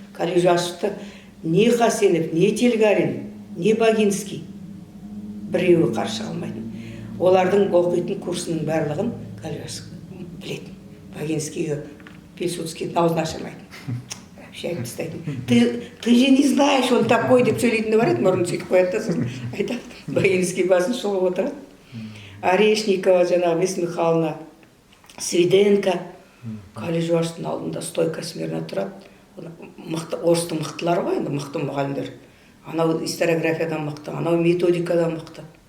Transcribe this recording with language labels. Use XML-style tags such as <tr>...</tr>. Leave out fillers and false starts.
<kk>Кальжуашты не Хасенов, не Тельгарин, не Багинский біреуі қарсы қалмайтын. Олардың оқитын курсының барлығын Кальжуаш білетін. Багинскийге Пилсудский аузын ашамайды.</kk> <ru>Вообще</ru> <kk>айтып тастайтын.</kk> <ru>Ты же не знаешь, он такой</ru> <kk>деп сөйлейтін бар еді, мұрнын сөйтіп қояды да сосын айтады. Багинский басын шұлғып отырады. Орешникова, жаңағы Вес Михайловна, Свиденко, Кальжуаштың алдында</kk> <ru>стойка смирно</ru> <kk>тұрады. Орыстың мықтылары ғой, енді мықты мұғалімдер. Анау историографиядан мықты, анау методикадан мықты.</kk>